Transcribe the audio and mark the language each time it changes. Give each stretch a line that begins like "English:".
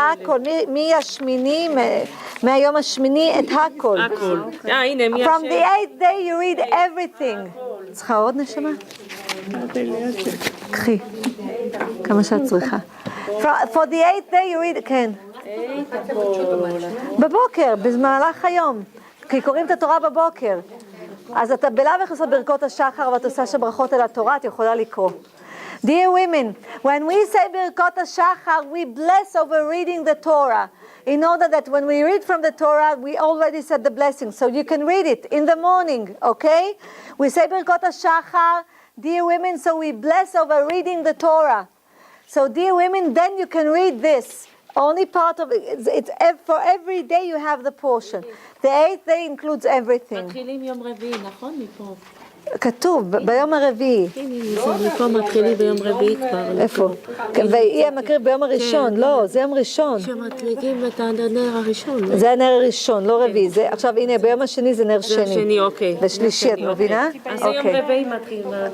Hebrew: הכל, מהשמיני, מהיום השמיני, את הכל. הכל. הנה, מי
English: From the 8th day you read everything.
Hebrew: צריכה עוד נשמה? קחי. כמה שאת צריכה.
English: For the 8th day you read,
Hebrew: כן. בבוקר, במהלך היום. כי קוראים את התורה בבוקר. אז אתה בלאו הכי ברכות השחר ואת עושה שברכות על התורה, את יכולה לקרוא.
English: Dear women, when we say Birkot HaShachar, we bless over reading the Torah. In order that when we read from the Torah, we already said the blessing. So you can read it in the morning, okay? We say Birkot HaShachar, dear women, so we bless over reading the Torah. So dear women, then you can read this. Only part of it, it's for every day you have the portion. The 8th day includes everything.
Hebrew: מתחילים יום רביעי, נכון? מפה. כתוב, ביום הרביעי. מפה מתחילים ביום רביעי כבר. איפה? ויהי המקריב ביום הראשון. לא, זה יום ראשון. שמדליקים את הנר הראשון. זה הנר הראשון, לא רביעי. עכשיו, הנה, ביום השני זה נר שני. זה שני, אוקיי. ושלישי, את מבינה? אז זה יום רביעי מתחילים.